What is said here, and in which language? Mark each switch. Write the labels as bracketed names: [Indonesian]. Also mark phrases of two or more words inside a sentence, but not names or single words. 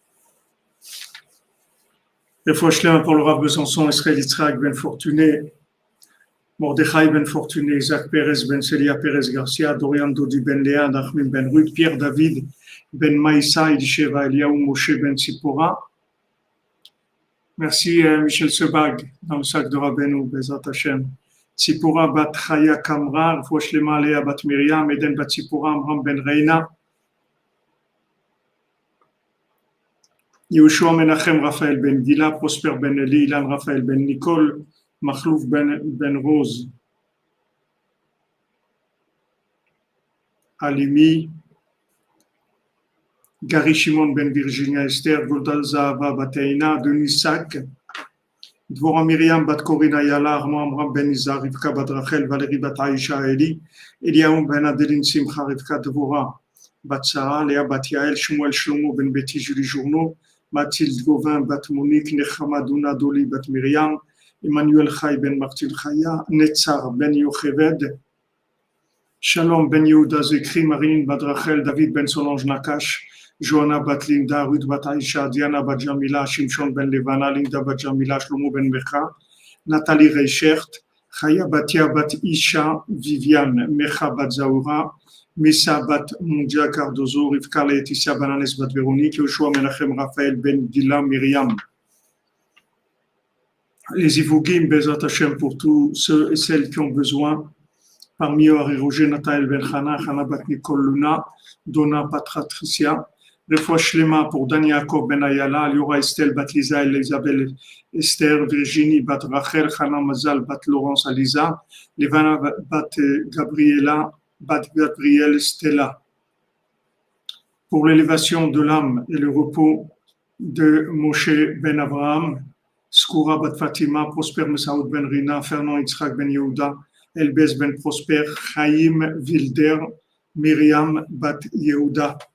[French] Et Foshlema pour le Rav Besançon, Israël Yitzhak, Ben Fortuné, Mordechai Ben Fortuné, Isaac Pérez, Ben Celia Pérez Garcia, Dorian Dodi Ben Léa, Nachmim Ben Ruth, Pierre David, Ben Maïssa, Elisheva Eliaou, Moshe Ben Sipora. Merci Michel Sebag, dans le sac de Rabbeinu, [Hebrew] בעזרת השם. [French] Sipora Bat Chaya Kamrar, Foshlema Lea Bat Miriam, Eden Bat Sipora, Amram Ben Reina. Yehoshua Menachem Raphaël Ben Gila, Prosper Ben Eli, Ilan Raphaël Ben Nicole, Machlouf Ben Rose, Alimi, Gary Shimon Ben Virginia Esther, Goldal Zahava Bateina, Denis Sac, Dvorah Miriam Bat Corina Yala, Armand Amram Ben Izar, Rivka Bat Rachel, Valérie Bat Aisha Eli, Eliaoum Ben Adeline Simcha, Rivka Dvorah Bat Sarah, Léa Bat Yael, Shmuel Shlomo Ben Betty, Julie Journeau, Mathilde Gauvin Bat Monique, Nechama Douna Doli Bat Miriam, Emmanuel Chai Ben Martin Chaya, Netzar Ben Yocheved, Shalom Ben Yehuda Zekri, Marine Bat Rachel, David Ben Solange Nakash, Johanna Bat Linda, Ruth Bat Aisha, Diana Bat Jamila, Shimshon Ben Levana, Linda Bat Jamila, Shlomo Ben Mecha, Nathalie Reichert, Chaya Batia Bat Isha, Viviane, Mecha Bat Zaoura, Missa Bat Mundia Cardozo, Rivka Laetitia Bananes Bat Véronique, Yoshua Menachem Raphaël Ben Dila Myriam. Les Ivougim, [Hebrew] בעזרת השם [French] pour tous ceux et celles qui ont besoin. Parmi eux, Ari-Roger, Nathaël Ben Chana, Chana Bat Nicole Luna, Donna Patratricia. [Hebrew] רפואה שלמה [French] pour Dan Yaakov Ben Ayala, Liora Estelle Bat Lisa, Elisabeth Esther, Virginie Bat Rachel, Chana Mazal Bat Laurence Aliza, Levana Bat Gabriela, Bat Gabriel Stella. Pour l'élévation de l'âme et le repos de Moshe Ben Abraham, Skoura Bat Fatima, Prosper Messaoud Ben Rina, Fernand Yitzhak Ben Yehuda, Elbez Ben Prosper, Chaim Wilder, Myriam Bat Yehuda.